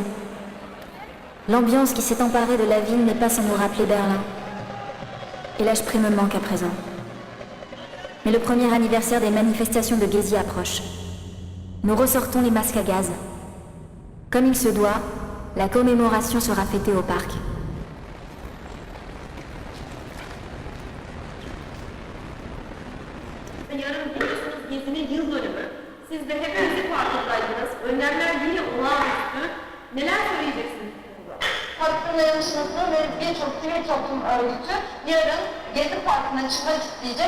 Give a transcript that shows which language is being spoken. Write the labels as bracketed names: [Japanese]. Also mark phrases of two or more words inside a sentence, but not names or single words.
[French] L'ambiance qui s'est emparée de la ville n'est pas sans nous rappeler Berlin. Et l'Hpri me manque à présent. Mais le premier anniversaire des manifestations de Gezi approche. Nous ressortons les masques à gaz. Comme il se doit, la commémoration sera fêtée au parc. [Turkish] Yarın biliyorsunuz Gezi'nin yıl dönümü. Siz de hepinizi farkındaydınız. Önlemler yine olağanüstü. Neler söyleyeceksiniz? Hakkın dayanışması ve birçok sivil toplum örgütü yarın Gezi Parkı'na çıkmak isteyecek.